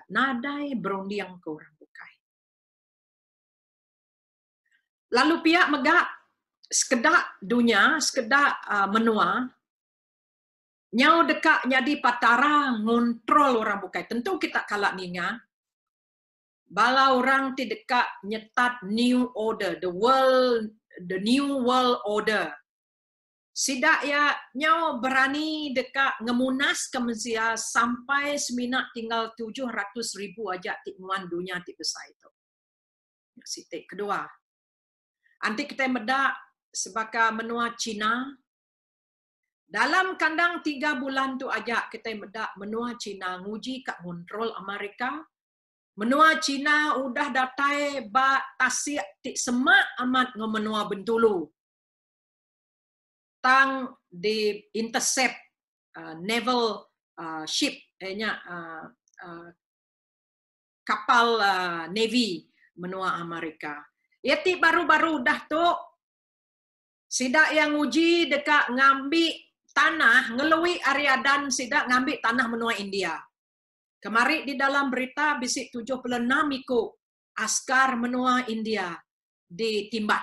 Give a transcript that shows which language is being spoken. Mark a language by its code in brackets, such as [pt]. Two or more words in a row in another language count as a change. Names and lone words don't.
[iba] Nadai berundiang ke orang bukai. Lalu pihak megak sekedak dunia, sekedak menua, nyau dekat jadi patara ngontrol orang bukai. Tentu kita kalak ninga, bala orang ti dekat nyetat [en] new order, the new world order. [iba] Sidak ya nyau berani dekat ngemunas ke Malaysia sampai seminak tinggal 700,000 aja tikmuan dunia ti besar itu. Sitik kedua. Anti kita medak sebagai menua Cina. Dalam kandang 3 bulan tu aja kita medak menua Cina nguji kat kontrol Amerika. Menua Cina udah datai ba tasik ti semak amat ngomenua Bentulu. Tang di [en] intercept naval ship [iba] kapal Navy menua Amerika. Yati baru-baru dah tu sidak yang uji dekat ngambil tanah, ngelui Ariadan sidak ngambil tanah menua India. Kemari di dalam berita bisik 76 ikut askar menua India ditimbak.